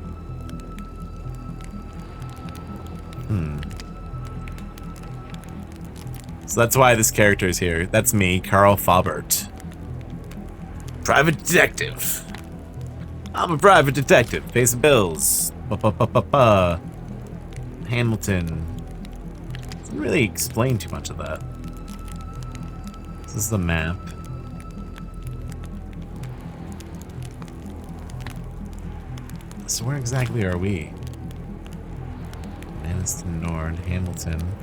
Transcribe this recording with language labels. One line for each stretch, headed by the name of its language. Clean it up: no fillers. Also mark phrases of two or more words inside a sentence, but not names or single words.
English: So that's why this character is here. That's me, Carl Faubert. Private detective. I'm a private detective. Pay some bills. Ba-ba-ba-ba-ba. Hamilton. Doesn't really explain too much of that. This is the map. So where exactly are we? Maniston Nord, Hamilton.